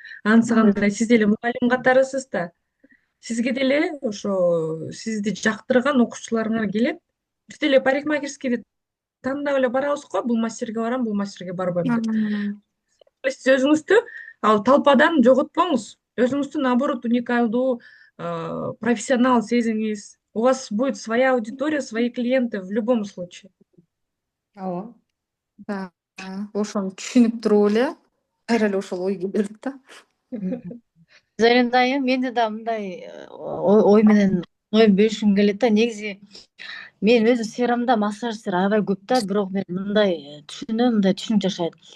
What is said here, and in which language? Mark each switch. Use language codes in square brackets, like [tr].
[ky] Анысы кандай, сиз деле мугалим катарысыз да. Сизге деле ошо сизди жактырган окуучуларыңар келет. Биз деле парикмахерскийди тандап эле барабыз го, бул мастерге барам, бул мастерге барбайм деп. Сиз өзүңүздү ал толпадан жоготпоңуз. Өзүңүздү наоборот уникалдуу, профессионал сезиңиз. [ru] У вас будет своя аудитория, свои клиенты в любом случае. [ky] Ооба. Да, ошону түшүнүп туруп эле кайра эле ошол ой келе берет да. Зарина айым, менде да мындай ой менен оюн бөлүшкүм келет да. Негизи мен өзүм сферамда массажистер аябай көп да, бирок мен мындай түшүнөм, мындай түшүнүк жашайт.